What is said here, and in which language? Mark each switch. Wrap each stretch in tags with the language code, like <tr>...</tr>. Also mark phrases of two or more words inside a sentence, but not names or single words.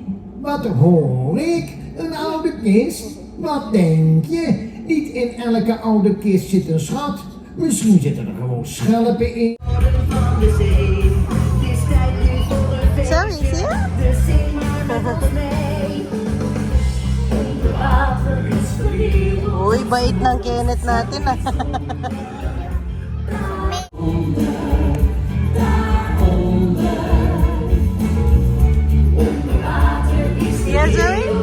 <nl>Wat hoor ik? Een oude kist? Wat denk je? Niet in elke oude kist zit een schat. Misschien zitten er gewoon schelpen in. Sorry, zie je?</nl> <tl>Uy, bait ng Kenneth natin ah. Yes, Zoe?</tl>